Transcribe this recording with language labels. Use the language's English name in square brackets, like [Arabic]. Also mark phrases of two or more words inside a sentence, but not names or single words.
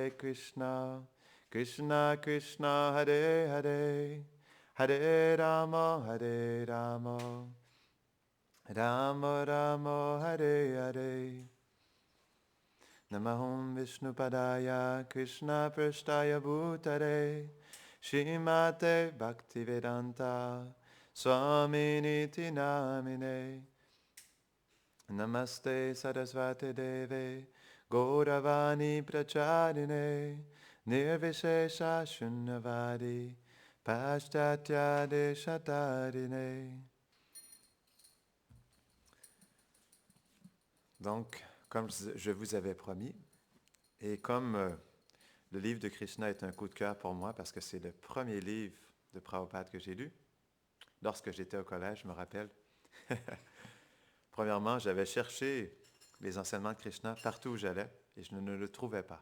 [Sanskrit] Krishna Krishna Hare Hare Hare Rama Rama Rama Hare Hare Namaham Vishnupadaya Krishna Prashtaya Bhutare Shrimate Bhaktivedanta Swaminiti Namine Namaste Sarasvati Deve Gauravani Pracharine Nirvishesha Shunyavadi Pashtatya Deshatarine. [French] Donc, comme je vous avais promis, et comme le livre de Krishna est un coup de cœur pour moi parce que c'est le premier livre de Prabhupada que j'ai lu, lorsque j'étais au collège, je me rappelle, premièrement, j'avais cherché les enseignements de Krishna partout où j'allais et je ne le trouvais pas.